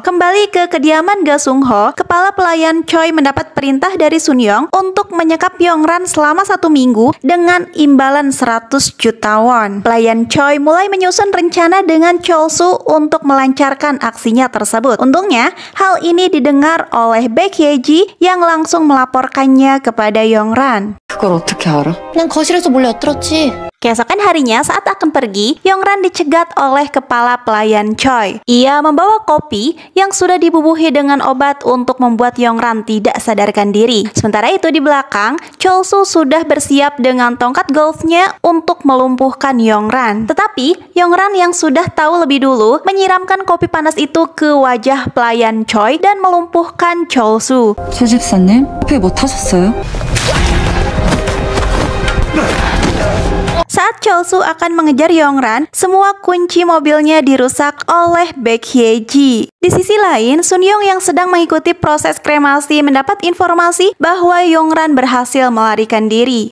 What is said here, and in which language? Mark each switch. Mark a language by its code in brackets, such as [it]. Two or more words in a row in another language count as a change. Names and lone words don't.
[id] Kembali ke kediaman Ga Sung Ho, kepala pelayan Choi mendapat perintah dari Sun Yong untuk menyekap Yong-ran selama 1 minggu dengan imbalan 100 juta won. Pelayan Choi mulai menyusun rencana dengan Chol-soo untuk melancarkan aksinya tersebut. Untungnya, hal ini didengar oleh Baek Hye-ji yang langsung melaporkannya kepada Yong-ran. [ko] 그걸 어떻게 알아? 그냥 거실에서 몰래 엿들었지. [id] Keesokan harinya saat akan pergi, Yong-ran dicegat oleh kepala pelayan Choi. Ia membawa kopi yang sudah dibubuhi dengan obat untuk membuat Yong-ran tidak sadarkan diri. Sementara itu di belakang, Chol-soo sudah bersiap dengan tongkat golfnya untuk melumpuhkan Yong-ran. Tetapi Yong-ran yang sudah tahu lebih dulu menyiramkan kopi panas itu ke wajah pelayan Choi dan melumpuhkan Chol-soo. [ko] 최 집사님, 회 못 하셨어요? [id] Saat Chol-soo akan mengejar Yong-ran, semua kunci mobilnya dirusak oleh Baek Hye-ji. Di sisi lain, Sun Yong yang sedang mengikuti proses kremasi mendapat informasi bahwa Yong-ran berhasil melarikan diri.